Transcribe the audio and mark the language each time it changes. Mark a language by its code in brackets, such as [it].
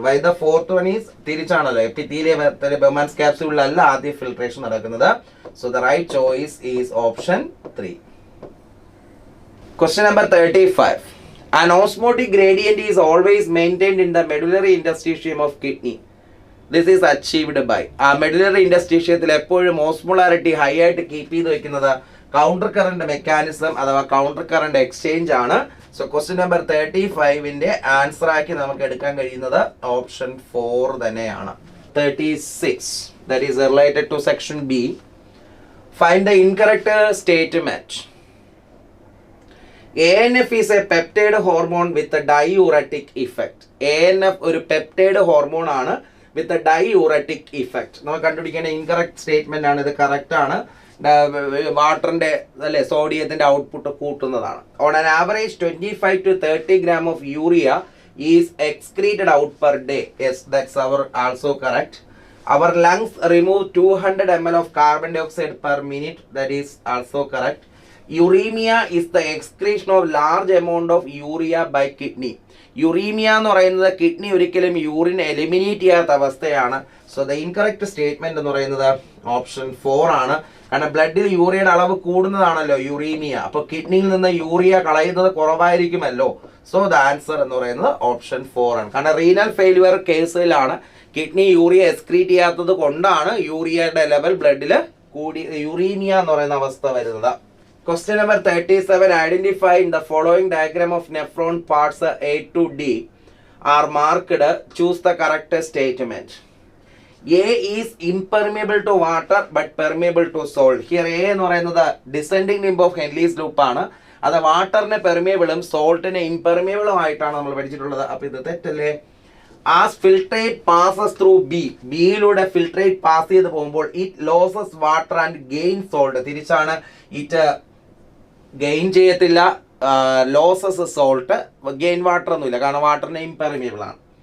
[en] Why the fourth one is [ml] തിരിച്ചാണല്ലോ epithelium Bowman's capsule അല്ല ആദ്യ filtration നടക്കുന്നത്. [en] So the right choice is option 3. Question number 35. An osmotic gradient is always maintained in the medullary interstitium of kidney. This is achieved by [ml] medullary interstitium എപ്പോഴും osmolarity high ആയിട്ട് keep ചെയ്ത് വെക്കുന്നത് counter current mechanism അഥവാ counter current exchange ആണ്. So question number 35ന്റെ answer ആക്കി നമുക്ക് എടുക്കാൻ കഴിയുന്നത് ഓപ്ഷൻ 4 തന്നെയാണ്. [en] 36 that is related to section B. Find the incorrect statement. ANF is a peptide hormone with a diuretic effect. [ml] ANF ഒരു peptide hormone ആണ് [en] with a diuretic effect. [ml] നമുക്ക് കണ്ടുപിടിക്കേണ്ട incorrect statement ആണ്. ഇത് കറക്റ്റ് ആണ്. വാട്ടറിന്റെ അല്ലെ സോഡിയത്തിന്റെ output കൂട്ടുന്നതാണ്. [en] On an average 25 to 30 gram of urea is excreted out per day. Yes, that's our also correct. Our lungs remove 200 ml of carbon dioxide per minute. That is also correct. Uremia is the excretion of large amount of urea by kidney. [ml] Uraemia എന്ന് പറയുന്നത് kidney ഒരിക്കലും urine eliminate ചെയ്യാത്ത അവസ്ഥയാണ്. [en] so the incorrect statement [ml] എന്ന് പറയുന്നത് option 4 ആണ്. കാരണം ബ്ലഡിൽ യൂറിയയുടെ അളവ് കൂടുന്നതാണല്ലോ യുറീമിയ. അപ്പോൾ കിഡ്നിയിൽ നിന്ന് യൂറിയ കളയുന്നത് കുറവായിരിക്കുമല്ലോ. സോ ദ ആൻസർ എന്ന് പറയുന്നത് ഓപ്ഷൻ 4 ആണ്. കാരണം റീനൽ ഫെയിലിയർ കേസിലാണ് കിഡ്നി യൂറിയ എക്സ്ക്രീറ്റ് ചെയ്യാത്തത് കൊണ്ടാണ് യൂറിയയുടെ ലെവൽ ബ്ലഡിൽ കൂടി യുറീമിയ എന്ന് പറയുന്ന അവസ്ഥ വരുന്നത്. [en] Question number 37. Identify in the following diagram of nephron parts A to D are marked. Choose the correct statement. A is impermeable to water but permeable to salt. [ml] Here A എന്ന് പറയുന്നത് descending limb of Henle's loop ആണ്. അത് വാട്ടറിന് പെർമിയബിളും സോൾട്ടിന് ഇംപെർമിയബിളും ആയിട്ടാണ് നമ്മൾ പഠിച്ചിട്ടുള്ളത്. അപ്പോൾ ഇത് തെറ്റല്ലേ? [en] As filtrate passes through B, [ml] ബിയിലൂടെ filtrate pass ചെയ്ത് പോകുമ്പോൾ [en] It losses water and gain salt. [ml] തിരിച്ചാണ് ഇറ്റ് ഗെയിൻ ചെയ്യത്തില്ല, [en] losses salt, gain water [ml] ഒന്നുമില്ല കാരണം വാട്ടറിന് ഇംപെർമിയബിൾ ആണ്.